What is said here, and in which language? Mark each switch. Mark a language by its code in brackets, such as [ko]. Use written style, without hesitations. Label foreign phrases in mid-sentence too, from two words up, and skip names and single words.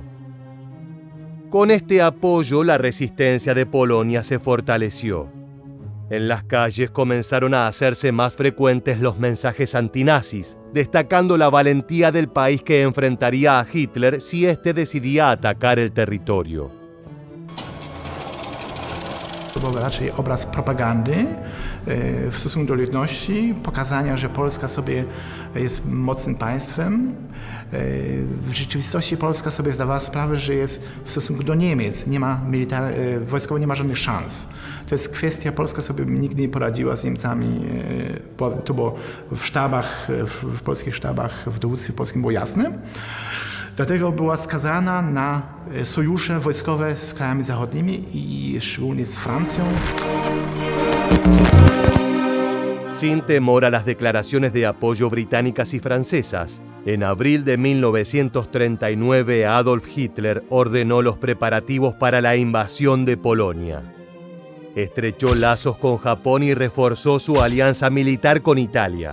[es] Con este apoyo, la resistencia de Polonia se fortaleció. En las calles comenzaron a hacerse más frecuentes los mensajes antinazis, destacando la valentía del país que enfrentaría a Hitler si éste decidía atacar el territorio. [pl] To był raczej obraz propagandy w stosunku do ludności, pokazania, że Polska sobie jest mocnym państwem. W rzeczywistości Polska sobie zdawała sprawę, że jest w stosunku do Niemiec, wojskowo nie ma żadnych szans. To jest kwestia, Polska sobie nigdy nie poradziła z Niemcami, to było w sztabach, w polskich sztabach, w dowództwie polskim było jasne. Dlatego była skazana na sojusze wojskowe z krajami zachodnimi i szczególnie z Francją. [es] Sin temor a las declaraciones de apoyo británicas y francesas, en abril de 1939 Adolf Hitler ordenó los preparativos para la invasión de Polonia. Estrechó lazos con Japón y reforzó su alianza militar con Italia.